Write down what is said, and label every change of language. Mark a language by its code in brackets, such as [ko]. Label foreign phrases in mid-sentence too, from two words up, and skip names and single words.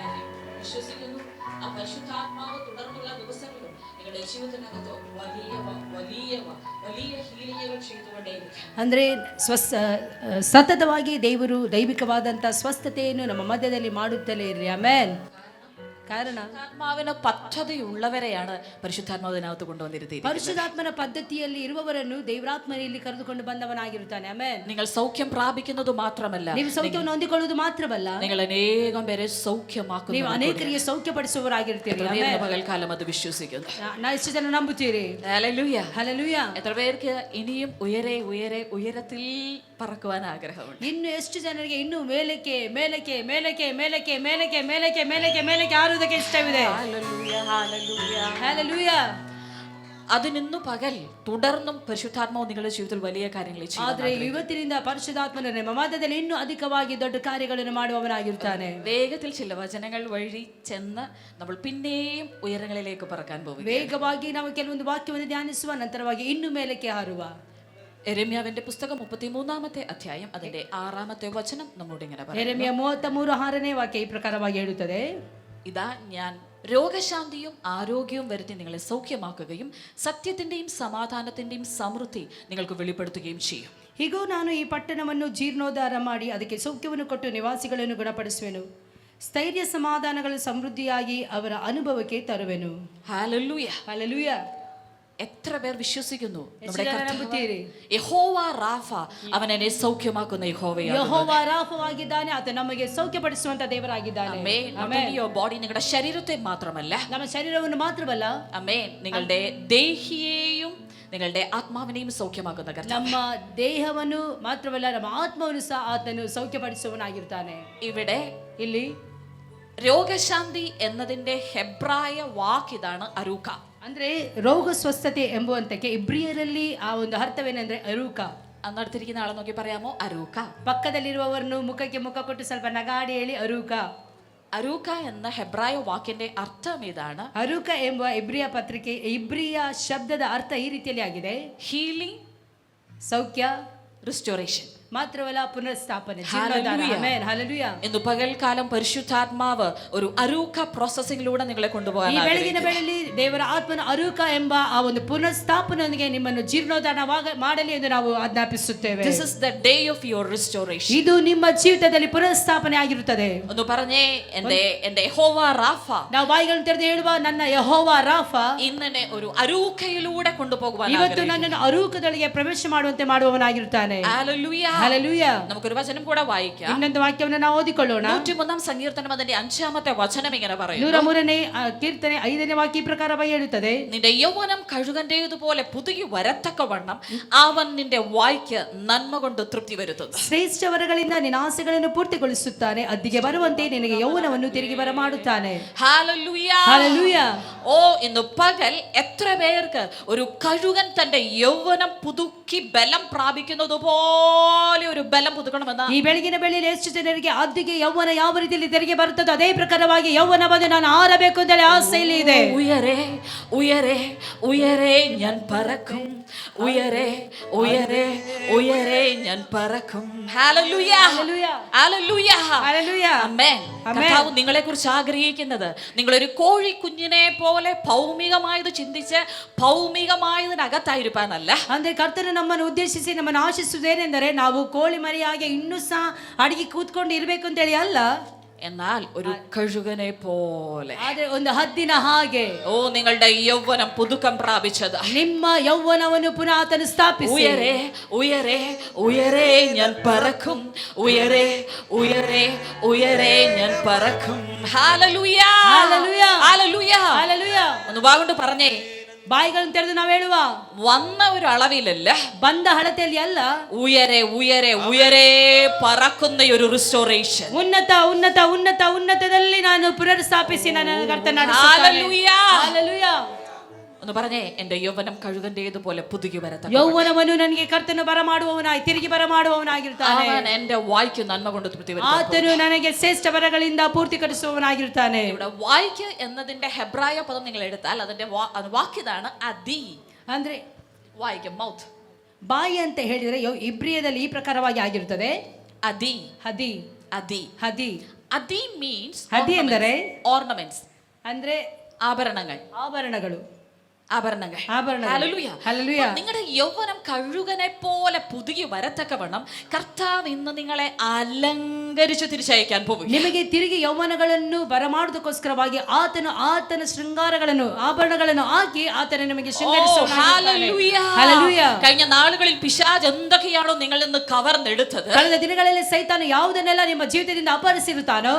[kn] ಅಂದರೆ ಸತತವಾಗಿ ದೇವರು ದೈವಿಕವಾದಂಥ ಸ್ವಸ್ಥತೆಯನ್ನು ನಮ್ಮ ಮಧ್ಯದಲ್ಲಿ ಮಾಡುತ್ತಲೇ ಇರಲಿ. ಆಮೆನ್. ಕಾರಣ [ml] പരിശുദ്ധാത്മാവിന് പദ്ധതിയുള്ളവരെയാണ് പരിശുദ്ധാത്മാവ് ഇതിനകത്ത് കൊണ്ടുവന്നിരുത്തിയത്. [kn] ಪರಿಶುದ್ಧಾತ್ಮನ ಪದ್ಧತಿಯಲ್ಲಿ ಇರುವವರನ್ನು ದೇವರಾತ್ಮನಲ್ಲಿ ಕರೆದುಕೊಂಡು ಬಂದವನಾಗಿರುತ್ತಾನೆ. ಆಮೆನ್. [ml] നിങ്ങൾ സൗഖ്യം പ്രാപിക്കുന്നത് മാത്രമല്ല, [kn] ನೀವು ಸೌಖ್ಯವನ್ನು ಹೊಂದಿಕೊಳ್ಳುವುದು ಮಾತ್ರವಲ್ಲ, [ml] നിങ്ങൾ അനേകം പേരെ സൗഖ്യമാക്കുന്നു. [kn] ನೀವು ಅನೇಕರಿಗೆ സೌಖ್ಯಪಡಿಸುವವರಾಗಿರ್ತೀರಿ. [ml] പകൽക്കാലം അത് വിശ്വസിക്കുന്നു. [kn] ಎಷ್ಟು ಜನ ನಂಬುತ್ತೀರಿ? [ml] ഹല്ലേലൂയ. [kn] ಹಲ್ಲೆಲೂಯ. [ml] എത്ര പേർക്ക് ഇനിയും ഉയരെ ഉയരെ ഉയരത്തിൽ പറക്കുവാൻ ആഗ്രഹമുണ്ട്? [kn] ಇನ್ನು ಎಷ್ಟು ಜನರಿಗೆ ಇನ್ನೂ ಮೇಲಕ್ಕೆ ಮೇಲಕ್ಕೆ ಮೇಲಕ್ಕೆ ಮೇಲಕ್ಕೆ ಮೇಲಕ್ಕೆ ಮೇಲಕ್ಕೆ ಮೇಲಕ್ಕೆ ಮೇಲಕ್ಕೆ ಹಾರುವುದಕ್ಕೆ ಇಷ್ಟವಿದೆ? [ml] ഹല്ലേലൂയ, ഹല്ലേലൂയ, [kn] ಹಲ್ಲೆಲೂಯ. [ml] അതിനിന്നു പകൽ തുടർന്നും പരിശുദ്ധാത്മാവ് നിങ്ങളുടെ ജീവിതത്തിൽ വലിയ കാര്യങ്ങൾ ചെയ്യും. [kn] ಆದ್ರೆ ಇವತ್ತಿನಿಂದ ಪರಿಶುದ್ಧಾತ್ಮನ ನಮ್ಮ ಮಧ್ಯದಲ್ಲಿ ಇನ್ನೂ ಅಧಿಕವಾಗಿ ದೊಡ್ಡ ಕಾರ್ಯಗಳನ್ನು ಮಾಡುವವನಾಗಿರ್ತಾನೆ. [ml] വേഗത്തിൽ ചില വചനങ്ങൾ വഴി ചെന്ന് നമ്മൾ പിന്നെയും ഉയരങ്ങളിലേക്ക് പറക്കാൻ പോകും. [kn] ವೇಗವಾಗಿ ನಾವು ಕೆಲವೊಂದು ವಾಕ್ಯವನ್ನು ಧ್ಯಾನಿಸುವ ನಂತರವಾಗಿ ಇನ್ನು ಮೇಲಕ್ಕೆ ಹಾರುವ. [ml] യെരമ്യാവിന്റെ പുസ്തകം 33-ാമത്തെ അധ്യായം അതിന്റെ 6-ാമത്തെ വചനം നമ്മോട് ഇങ്ങനെ പറയുന്നു. [kn] ಯೆರೆಮೀಯ 33:6ನೇ ವಾಕ್ಯ ಈ ಪ್ರಕಾರವಾಗಿ ಹೇಳುತ್ತದೆ, [ml] ഇതാ ഞാൻ രോഗശാന്തിയും ആരോഗ്യവും വരുത്തി നിങ്ങളെ സൗഖ്യമാക്കുകയും സത്യത്തിന്റെയും സമാധാനത്തിന്റെയും സമൃദ്ധി നിങ്ങൾക്ക് വെളിപ്പെടുത്തുകയും ചെയ്യും. [kn] ಹೀಗೂ ನಾನು ಈ ಪಟ್ಟಣವನ್ನು ಜೀರ್ಣೋದ್ಧಾರ ಮಾಡಿ ಅದಕ್ಕೆ ಸೌಖ್ಯವನ್ನು ಕೊಟ್ಟು ನಿವಾಸಿಗಳನ್ನು ಗುಣಪಡಿಸುವೆನು, ಸ್ಥೈರ್ಯ ಸಮಾಧಾನಗಳು ಸಮೃದ್ಧಿಯಾಗಿ ಅವರ ಅನುಭವಕ್ಕೆ ತರುವೆನು. [ml] ഹല്ലേലൂയ, [kn] ಹಲ್ಲೆಲೂಯ. [ml] എത്ര പേർ വിശ്വസിക്കുന്നു? [kn] ಯೆಹೋವ [ml] റാഫ, അവൻ എന്നെ സൗഖ്യമാക്കുന്ന യഹോവയാണ്. [kn] ಯೆಹೋವ ರಾಫವಾಗಿದ್ದಾನೆ, ಆತ ನಮಗೆ ಸೌಖ್ಯಪಡಿಸುವಂತ ದೇವರಾಗಿದ್ದಾನೆ. [ml] ബോഡി, നിങ്ങളുടെ ശരീരത്തെ മാത്രമല്ല, [kn] ನಮ್ಮ ಶರೀರವನ್ನು ಮಾತ್ರವಲ್ಲ, [ml] ആമേൻ, നിങ്ങളുടെ ദേഹിയെയും നിങ്ങളുടെ ആത്മാവിനെയും സൗഖ്യമാക്കുന്ന കർത്താവ്. [kn] ನಮ್ಮ ದೇಹವನ್ನು ಮಾತ್ರವಲ್ಲ, ನಮ್ಮ ಆತ್ಮವನ್ನು ಸಹ ಆತನು ಸೌಖ್ಯಪಡಿಸುವವನಾಗಿರ್ತಾನೆ. ಇಲ್ಲಿ [ml] രോഗശാന്തി എന്നതിന്റെ ഹെബ്രായ വാക്ക് ഇതാണ് അരൂക. [kn] ಅಂದ್ರೆ ರೋಗ ಸ್ವಸ್ಥತೆ ಎಂಬುವಂತಕ್ಕೆ ಇಬ್ರಿಯರಲ್ಲಿ ಆ ಒಂದು ಅರ್ಥವೇನೆಂದ್ರೆ ಅರೂಕ. [ml] അന്നടുത്തിരിക്കുന്ന ആളെ നോക്കി പറയാമോ? അരൂക. [kn] ಪಕ್ಕದಲ್ಲಿರುವವರನ್ನು ಮುಖಕ್ಕೆ ಮುಖ ಕೊಟ್ಟು ಸ್ವಲ್ಪ ನಗಾಡಿ ಹೇಳಿ ಅರೂಕ. [ml] അരൂക എന്ന ഹെബ്രായ വാക്കിന്റെ ಅರ್ಥ ಇതാണ്. [kn] ಅರೂಕ ಎಂಬ ಇಬ್ರಿಯ ಶಬ್ದದ ಅರ್ಥ ಈ ರೀತಿಯಲ್ಲಿ ಆಗಿದೆ: ಹೀಲಿಂಗ್, ಸೌಖ್ಯ, [ml] റിസ്റ്റോറേഷൻ, മാത്രമല്ല പുനഃസ്ഥാಪನೆ. ഇന്ന് പകൽക്കാലം പരിശുദ്ധാത്മാവ് ഒരു അരൂക പ്രോസസ്സിംഗിലൂടെ നിങ്ങളെ കൊണ്ടുപോകാൻ [kn] ಈ ಬೆಳಗಿನ ವೇಳೆಯಲ್ಲಿ ದೇವರ ಆತ್ಮನ ಅರೂಕ ಎಂಬ ಆ ಒಂದು ಪುನಃಸ್ಥಾಪನೆಯೊಂದಿಗೆ ನಿಮ್ಮನ್ನು ಜೀರ್ಣೋದ್ಧಾರ ಮಾಡಲಿ ಎಂದು ನಾವು ಆಜ್ಞಾಪಿಸುತ್ತೇವೆ. [en] This is the day of your restoration. [kn] ಇದು ನಿಮ್ಮ ಜೀವಿತದಲ್ಲಿ ಪುನಃಸ್ಥಾಪನೆ ಆಗಿರುತ್ತದೆ. [ml] ಒಂದು പറഞ്ഞേ, എൻ്റെ യഹോവ റാഫ. [kn] ನಾವು ಬಾಯಿಗಳನ್ನು ತೆರೆದು ಹೇಳುವ, ನನ್ನ ಯೆಹೋವ ರಾಫ [ml] ഇന്നെ ഒരു അരൂകയിലൂടെ കൊണ്ടുപോകുവാൻ [kn] ಇವತ್ತು ನನ್ನನ್ನು ಅರೂಕದೊಳಗೆ ಪ್ರವೇಶ ಮಾಡುವಂತೆ ಮಾಡುವವನಾಗಿರುತ್ತಾನೆ. [ml] ഹല്ലേലൂയ. ഹല്ലേലൂയ. നമുക്കൊരു വചനം കൂടെ വായിക്കാം. [kn] ಇನ್ನೊಂದು ವಾಕ್ಯವನ್ನು ನಾವು ಓದಿಕೊಳ್ಳೋಣ. [ml] 103-ാം സങ്കീർത്തനം അതിന്റെ 5-ാമത്തെ വചനം ഇങ്ങനെ പറയുന്നു. [kn] 103ನೇ ಕೀರ್ತನೆ 5ನೇ ವಾಕ್ಯ ಈ ಪ್ರಕಾರವಾಗಿ ಹೇಳುತ್ತದೆ: [ml] നിന്റെ യൗവനം കഴുകന്റേതുപോലെ പുതുകി വരത്തക്കവണ്ണം അവൻ നിന്റെ വായ്ക്ക് നന്മ കൊണ്ട് തൃപ്തി വരുത്തുന്നു. [kn] ಶ್ರೇಷ್ಠ ವರಗಳಿಂದ ನಿನ್ನ ಆಸೆಗಳನ್ನು ಪೂರ್ತಿಗೊಳಿಸುತ್ತಾನೆ, ಅದ್ದಿಗೆ ಬರುವಂತೆ ನಿನಗೆ ಯೌವನವನ್ನು ತಿರುಗಿ ಬರಮಾಡುತ್ತಾನೆ. [ml] ഹല്ലേലൂയ. ഹല്ലേലൂയ. ഓ, ഇന്ന് പകൽ എത്ര പേർക്ക് ഒരു കഴുകൻ തന്റെ യൗവനം പുതുക്കി ബലം പ്രാപിക്കുന്നത് പോലെ പോലെ ഒരു ബലം പുതുക്കണമെന്ന് [kn] ಈ ಬೆಳಗಿನ ವೇಳೆಯಲ್ಲಿ ಎಷ್ಟು ಜನರಿಗೆ ಅದ್ದಿಗೆ ಯೌವನ ಯಾವ ರೀತಿಯಲ್ಲಿ ತೆರಿಗೆ ಬರುತ್ತದೋ ಅದೇ ಪ್ರಕಾರವಾಗಿ ಯೌವನ ಬಂದು ನಾನು ಆರಬೇಕು ಅಂತ ಹೇಳಿ ಆಸೆಯಲ್ಲಿ ಇದೆ. [ml] ഉയരെ ഉയരെ ഉയരെ ഞാൻ പറക്കും, ഉയരെ ഉയരെ ഉയരെ ഞാൻ പറക്കും. ഹല്ലേലൂയ ഹല്ലേലൂയ ഹല്ലേലൂയ ഹല്ലേലൂയ. ആമേൻ. കർത്താവ് നിങ്ങളെ കുറിച്ച് ആഗ്രഹിക്കുന്നത് നിങ്ങളൊരു കോഴി കുഞ്ഞിനെ പോലെ ഭൗമികമായത് ചിന്തിച്ച് ഭൗമികമായതിനകത്തായിരിക്കാനല്ല. [kn] ಅಂದ್ರೆ ಕರ್ತನು ನಮ್ಮನ್ನು ಉದ್ದೇಶಿಸಿ ನಮ್ಮನ್ನು ಆಶಿಸುವುದೇನೆಂದರೆ ನಾವು ಕೋಳಿ ಮರಿಯಾಗಿ ಇನ್ನೂ ಸಹ ಅಡಿಗೆ ಕೂತ್ಕೊಂಡು ಇರಬೇಕು ಅಂತ ಹೇಳಿ ಅಲ್ಲ, [ml] എന്നാൽ ഒരു കഴുകനെ പോലെ. [kn] ಆದ್ರೆ ಒಂದು ಹದ್ದಿನ ಹಾಗೆ [ml] ഓ നിങ്ങളുടെ യൗവനം പുതുക്കം പ്രാപിച്ചത്. [kn] ನಿಮ್ಮ ಯೌವನವನ್ನು ಪುನಃ ಆತನು ಸ್ಥಾಪಿಸಿ [ml] ഉയരെ ഉയരെ ഉയരെ ഞാൻ പറക്കും, ഉയരെ ഉയരെ ഉയരെ ഞാൻ പറക്കും. ഹല്ലേലൂയ ഹല്ലേലൂയ ഹല്ലേലൂയ. [kn] ಹಲ್ಲೆಲೂಯ. [ml] ഒന്ന് വാഗുകൊണ്ട് പറഞ്ഞേ, [kn] ಬಾಯಿಗಳನ್ನು ತೆರೆದು ನಾವು ಹೇಳುವ [ml] വന്ന ഒരു അളവിലല്ല, [kn] ಬಂದ ಹಳತೆಯಲ್ಲಿ ಅಲ್ಲ, [ml] ഉയരെ ഉയരെ ഉയരെ പറക്കുന്ന ഒരു റിസ്റ്റോറേഷൻ. [kn] ಉನ್ನತ ಉನ್ನತ ಉನ್ನತ ಉನ್ನತದಲ್ಲಿ ನಾನು ಪುನರ್ ಸ್ಥಾಪಿಸಿ ನನ್ನ ಕರ್ತನ [ml] ഹല്ലേലൂയ. [kn] ಹಲ್ಲೆಲೂಯ. [ml] ഒന്ന് പറഞ്ഞേ, എന്റെ യൗവനം കഴുകന്റേതുപോലെ പുതുകി വരത്ത. [kn] ಯೌವನವನ್ನು ನನಗೆ ಕರ್ತನು ಬರಮಾಡುವವನಾಗಿ ತಿರುಗಿ ಬರಮಾಡುವವನಾಗಿರ್ತಾನೆ. [ml] അവൻ എന്റെ വായ്ക്ക് നന്മ കൊണ്ട് തൃപ്തി വരുത്തും. [kn] ಆತನು ನನಗೆ ಶ್ರೇಷ್ಠ ವರಗಳಿಂದ ಪೂರ್ತಿಕರಿಸುವವನಾಗಿರ್ತಾನೆ. [ml] ഇവിടെ വായ്ക്ക് എന്നതിന്റെ ഹെബ്രായ പദം നിങ്ങൾ എടുത്താൽ അതിന്റെ വാക്യതാണ് അദി. [kn] ಅಂದ್ರೆ [ml] വായ്ക്ക് മൗത്ത്. [kn] ಬಾಯಿ ಅಂತ ಹೇಳಿದ್ರೆ ಇಬ್ರಿಯದಲ್ಲಿ ಈ ಪ್ರಕಾರವಾಗಿ ಆಗಿರುತ್ತದೆ. [ml] അദി [kn] ಹದಿ [ml] അദി [kn] ಹದಿ [ml] അദി മീൻസ് [kn] ಹದಿ ಎಂದರೆ [ml] ഓർണമെന്റ്സ്, [kn] ಅಂದ್ರೆ [ml] ആഭരണങ്ങൾ [kn] ಆಭರಣಗಳು. [ml] ആഭരണങ്ങൾ. ആഭരണങ്ങൾ. ഹല്ലേലൂയ. ഹല്ലേലൂയ. നിങ്ങളുടെ യൗവനം കഴുകനെ പോലെ പുതുകി വരത്തക്കവണ്ണം കർത്താവ് ഇന്ന് നിങ്ങളെ അലങ്കരിച്ച് തിരിച്ചയക്കാൻ പോകും. [kn] ನಿಮಗೆ ತಿರುಗಿ ಯೌವನಗಳನ್ನು ಬರಮಾಡುವುದಕ್ಕೋಸ್ಕರವಾಗಿ ಆತನು ಆತನ ಶೃಂಗಾರಗಳನ್ನು ಆಭರಣಗಳನ್ನು ಹಾಕಿ ಆತನು ನಿಮಗೆ [ml] ഹല്ലേലൂയ. കഴിഞ്ഞ നാളുകളിൽ പിശാച് എന്തൊക്കെയാണോ നിങ്ങളിൽ നിന്ന് കവർന്നെടുത്തത്, [kn] ಕಳೆದ ದಿನಗಳಲ್ಲಿ ಸೈತಾನು ಯಾವುದನ್ನೆಲ್ಲ ನಿಮ್ಮ ಜೀವಿತದಿಂದ ಅಪಹರಿಸಿರುತ್ತಾನೋ,